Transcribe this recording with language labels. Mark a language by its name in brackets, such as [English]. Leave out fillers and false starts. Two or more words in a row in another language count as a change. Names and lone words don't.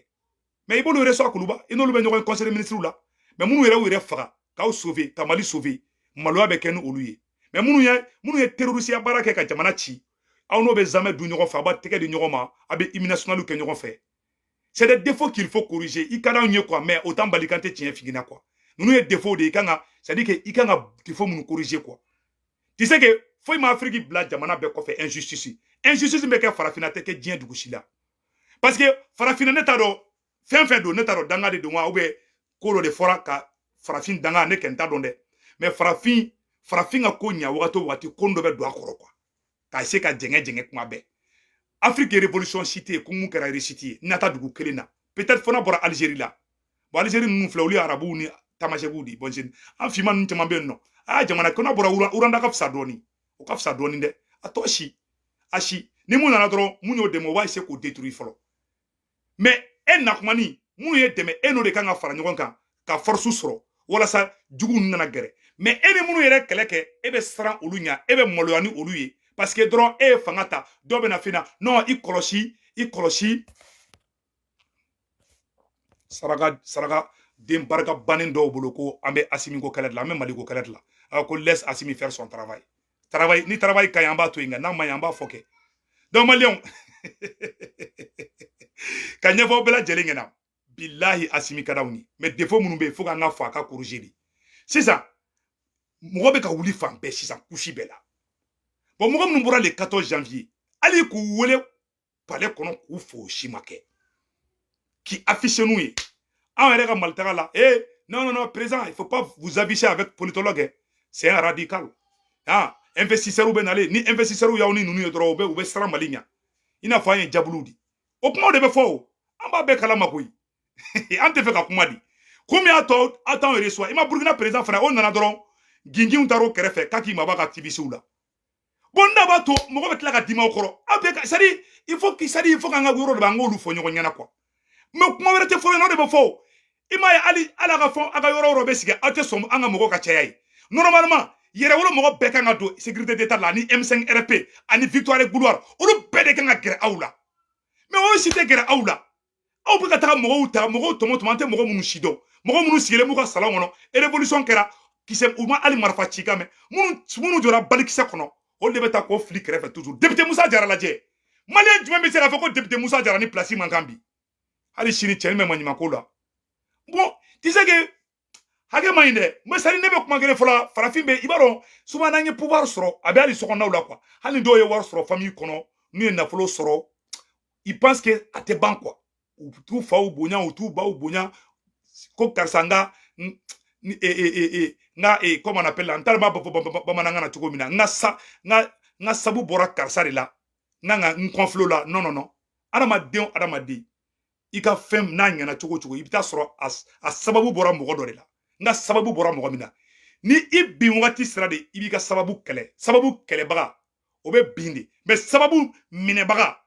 [Bambara] mais i b'olu reçoit kuluba i n'olu be ɲɔgɔn [French] conseil ministre [Bambara] la mais minnu yɛrɛ faga k'aw sauver ka Mali sauver maloya bɛ kɛ ni olu ye mais minnu ye terroriste ya baara kɛ ka jamana ci aw n'o be jamais dun ɲɔgɔn fɛ a b'a tɛgɛ di ɲɔgɔn ma a be [French] hymne national [Bambara] kɛ ɲɔgɔn fɛ [French] c'est des défauts qu'il faut corriger [Bambara] i ka d'anw ye quoi [French] mais autant [Bambara] bali kan tɛ tiɲɛ figina quoi ninnu ye défaut de i kan ka [French] c'est à dire que [Bambara] i kan ka défaut minnu corriger quoi [French] tu sais que [Bambara] foyi ma Afrique bila jamana bɛɛ kɔfɛ injustice bɛ kɛ farafina tɛ kɛ diɲɛ dugu si la [French] parce que [Bambara] farafina ne t'a dɔn fɛn don ne t'a dɔn danga de don wa [French] ou bien [Bambara] ko dɔ de fɔra ka farafin danga ne kɛ n t'a dɔn dɛ mais farafin ka ko ɲa wagati ko dɔ bɛ don a kɔrɔ quoi k'a se ka jɛngɛ kuma bɛɛ [French] Afrique révolution cité [Bambara] ko mun kɛra réussite ye nata dugu kelen na peut-être fana bɔra Algérie la bon Algérie ninnu filɛ olu ye arabuw ni tamasɛkiw de bon an finman ninnu caman bɛ yen nɔ jamana ko n'a bɔra Uranda ka fisa dɔɔni o ka fisa dɔɔni dɛ a tɔ si ni mun nana dɔrɔn mun y'o dɛmɛ o b'a essayer k'o détruire fɔlɔ mais e nakumani mun ye dɛmɛ e n'o de kan ka fara ɲɔgɔn kan ka force sɔrɔ walasa jugu ninnu nana gɛrɛ mais e ni minnu yɛrɛ kɛlɛ kɛ e bɛ siran olu ɲɛ e bɛ maloya ni olu ye [French] parce que [Bambara] dɔrɔn e ye fanga ta dɔw bɛ na fina non i kɔlɔsi saraka den barika bannen dɔw bolo ko an bɛ Asimi ko kɛlɛ de la an bɛ Mali ko kɛlɛ de la ko [French] laisse Asimi faire son travail [Bambara] ni travail ka ɲi an b'a to yen nka n'a ma ɲi an b'a fɔ kɛ donc maliyɛnw ka ɲɛfɔ bɛɛ lajɛlen ɲɛna bilahi Asimi ka d'anw ye mais défaut minnu bɛ yen fo k'an ka fɔ a ka corriger de sisan mɔgɔ bɛ ka wuli fan bɛɛ sisan kusi bɛɛ la bon mɔgɔ minnu bɔra [French] le 14 janvier [Bambara] hali k'u wele palais kɔnɔ k'u fo o si ma kɛ [French] qui affiche [Bambara] n'u ye an yɛrɛ ka malitaga la [French] non président il faut pas vous afficher avec politologue c'est un radical investisseurs [Bambara] bɛ nalen ni investisseurs y'aw ni ninnu ye dɔrɔn u bɛ siran Mali ɲɛ i n'a fɔ an ye jabuluw di o kumaw de bɛ fɔ o an b'a bɛɛ kalama koyi an tɛ fɛ ka kuma di komi a t'anw reçoit i ma Burkina président fana o nana dɔrɔn ginginw taar'o kɛrɛfɛ k'a k'i mabɔ a ka activistes la bon n'a b'a to mɔgɔ bɛ tila ka dima o kɔrɔ a bɛɛ [French] c'est à dire il faut [Bambara] k'an ka yɔrɔ de b'an k'olu fɔ ɲɔgɔn ɲɛna quoi mais kuma wɛrɛ tɛ fɔ yen nɔ de bɛ fɔ o i m'a ye hali a ka fɔ a ka yɔrɔ bɛ sigi aw tɛ sɔn an ka mɔgɔw ka caya ye normalement yɛrɛwolo mɔgɔ bɛɛ kan ka don [French] sécurité d'état [Bambara] la ani M5 RP ani Victoire Gouloir olu bɛɛ de kan ka gɛrɛ aw la mais o si tɛ gɛrɛ aw la aw bɛ ka taga mɔgɔw tɔmɔ an tɛ mɔgɔ minnu si dɔn mɔgɔ minnu sigilen b'u ka salon kɔnɔ révolution kɛra kisɛ u ma hali marifa ci kan mɛn minnu jɔra balikisɛ kɔnɔ olu de bɛ taa k'o fili kɛrɛfɛ [French] toujours député [Bambara] Musa Jara lajɛ maliyɛn jumɛn bɛ se k'a fɔ ko député Musa Jara ni place man kan bi hali sini cɛnni bɛ maɲuman ko la bon [French] tu sais que [Bambara] hakɛ ma ɲi dɛ mais sari ne bɛ kuma kelen fɔ la farafin bɛ i b'a dɔn souvent n'an ye pouvoir sɔrɔ a bɛ hali sokɔnɔnaw la quoi hali dɔw ye wari sɔrɔ famille kɔnɔ n'u ye nafolo sɔrɔ [French] ils pensent que [Bambara] a tɛ ban quoi u t'u faw bonya u t'u baw bonya ko karisa nga [French] comment on appelle la [Bambara] n t'a dɔn n b'a fɔ bamanankan na cogo min na n ka sabu bɔra karisa de la n kɔnfilo la non adamaden i ka fɛn n'a ɲɛna cogo cogo i bɛ taa sɔrɔ a sababu bɔra mɔgɔ dɔ de la n ka sababu bɔra mɔgɔ min na ni i bin wagati sera de i b'i ka sababu kɛlɛ sababu kɛlɛbaga o bɛ bin de mais sababu minɛbaga o